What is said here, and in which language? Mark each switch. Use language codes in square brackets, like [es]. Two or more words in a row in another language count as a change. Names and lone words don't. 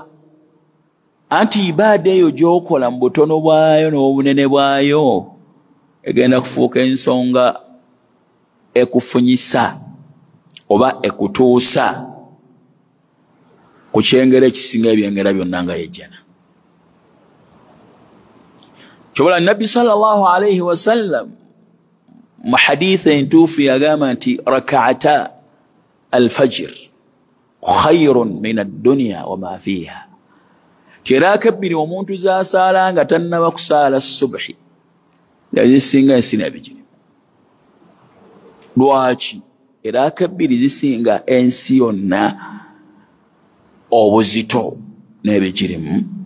[lg] Anti ibaada eyo gy'okola mu butono bwayo n'obunene bwayo egenda kufuuka ensonga ekufunyisa oba ekutuusa ku kyengera ekisinga ebyengera byonna nga yejjana. Kyobola Nabbi [ar] صلى الله عليه وسلم [lg] mu hadithi entuufu yagamba nti [ar] ركعتا الفجر خير من الدنيا وما فيها. [lg] Kiraka bbiri omuntu z'asaala nga tannaba kusaala subhi zisinga ensi n'ebigiri. Lwaki? Eraka bbiri zisinga ensi yonna obuzito n'ebigirimu.